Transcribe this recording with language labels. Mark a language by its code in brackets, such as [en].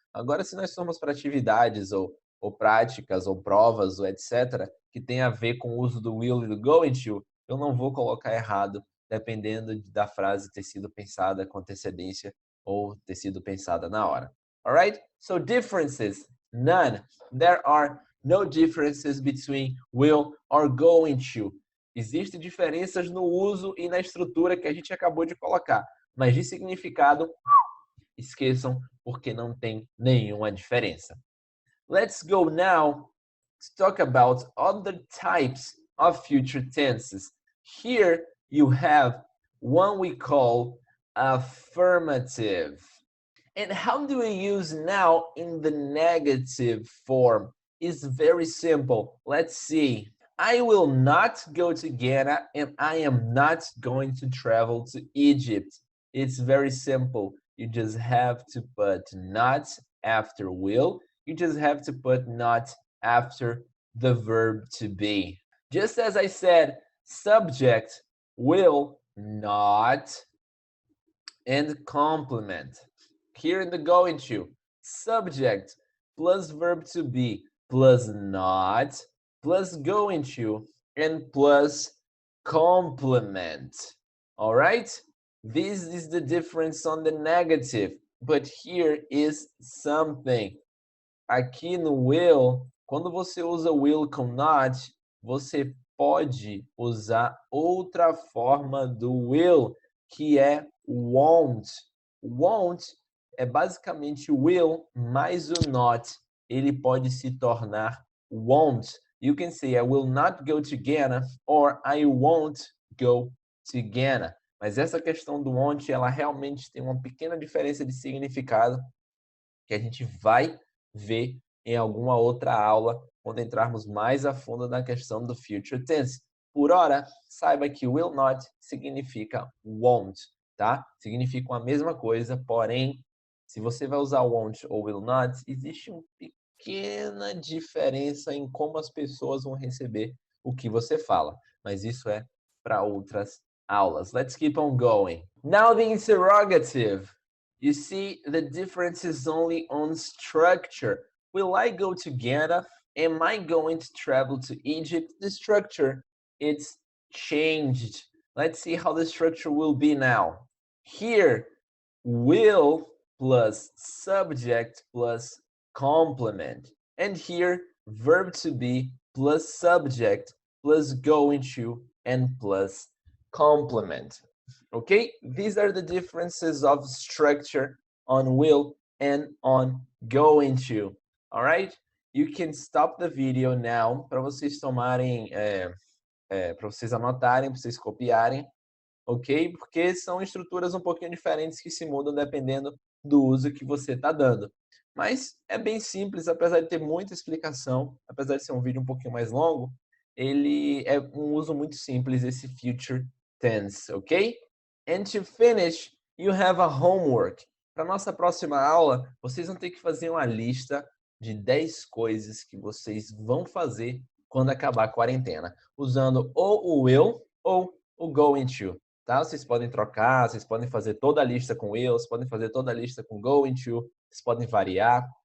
[pt] Agora, se nós formos para atividades ou práticas ou provas ou etc., que tem a ver com o uso do will e do going to, eu não vou colocar errado, dependendo da frase ter sido pensada com antecedência ou ter sido pensada na hora. [en] Alright? So differences, none. There are no differences between will or going to. [pt] Existem diferenças no uso e na estrutura que a gente acabou de colocar, mas de significado, esqueçam, porque não tem nenhuma diferença. [en] Let's go now to talk about other types of future tenses. Here you have one we call affirmative. And how do we use now in the negative form? It's very simple. Let's see. I will not go to Ghana and I am not going to travel to Egypt. It's very simple. You just have to put not after will. You just have to put not after the verb to be. Just as I said, subject, will, not, and complement. Here in the going to, subject plus verb to be plus not plus going to and plus complement. All right? This is the difference on the negative, but here is something. [pt] Aqui no will, quando você usa will com not, você pode usar outra forma do will, que é won't. Won't é basicamente will mais o not. Ele pode se tornar won't. [en] You can say I will not go to Ghana or I won't go to Ghana. [pt] Mas essa questão do won't, ela realmente tem uma pequena diferença de significado que a gente vai ver em alguma outra aula quando entrarmos mais a fundo na questão do future tense. Por ora, saiba que will not significa won't, tá? Significam a mesma coisa, porém, se você vai usar won't ou will not, existe uma pequena diferença em como as pessoas vão receber o que você fala, mas isso é para outras aulas. [en] Let's keep on going. Now the interrogative. You see, the difference is only on structure. Will I go to Ghana? Am I going to travel to Egypt? The structure, it's changed. Let's see how the structure will be now. Here, will plus subject plus complement. And here, verb to be plus subject plus going to and plus complement. Okay, these are the differences of structure on will and on going to. All right, you can stop the video now [pt] para vocês tomarem, para vocês anotarem, para vocês copiarem, ok? Porque são estruturas um pouquinho diferentes que se mudam dependendo do uso que você está dando. Mas é bem simples, apesar de ter muita explicação, apesar de ser um vídeo um pouquinho mais longo, ele é um uso muito simples esse future tense, ok? [en] And to finish, you have a homework. [pt] Para nossa próxima aula, vocês vão ter que fazer uma lista de 10 coisas que vocês vão fazer quando acabar a quarentena, usando ou o will ou o going to, tá? Vocês podem trocar, vocês podem fazer toda a lista com will, vocês podem fazer toda a lista com going to, vocês podem variar.